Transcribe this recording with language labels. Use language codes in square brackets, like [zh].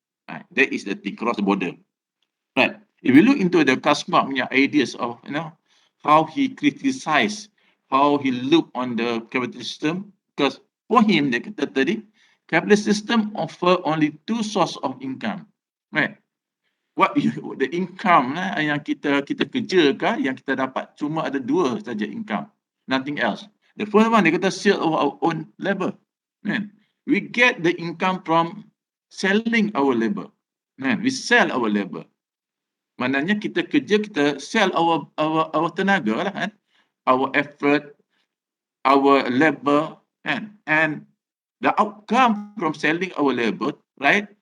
[en] That is the thing, cross the border. Right. If you look into the Kasma punya ideas of, how he criticized, how he looked on the capitalist system, because for him, [ms] dia kata tadi, [en] capitalist system offer only two source of income. Right. [ms] The income yang kita kerja ke, yang kita dapat cuma ada dua saja income. [en] Nothing else. The first one, [ms] dia kata [en] sell of our own labor. Right. We get the income from selling our labor. Right. We sell our labor. [ms] Maknanya kita kerja, kita [en] sell our tenaga lah kan. Our effort, our labor, and the outcome from selling our labor, right?